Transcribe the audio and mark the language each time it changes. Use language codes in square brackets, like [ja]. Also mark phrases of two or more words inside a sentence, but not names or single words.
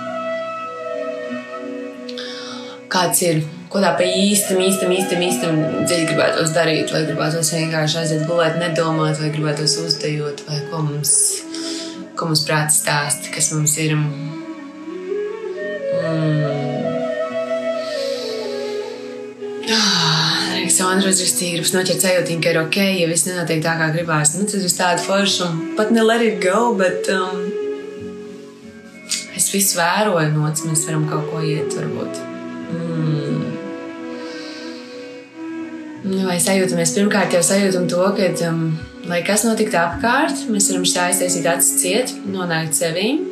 [lv] Kāds ir, ko tā pa īstam dziļi gribētos darīt, vai gribētos vienkārši aiziet gulēt, nedomāt, vai gribētos uzdejot, vai ko mums prāts stāsta, kas mums ir. Sandra uzrakstīja, gribas noķert sajūtiņu, ka ir ok, ja viss nenotiek tā, kā gribās. Tad uz tādu foršu, pat ne [en] let it go, [lv] bet es visu vēroju nots, mēs varam kaut ko iet, varbūt. Vai sajūtamies, pirmkārt jau sajūtam to, ka, lai kas notikt apkārt, mēs varam šitā aiztaisīt acis ciet, nonākt sevī.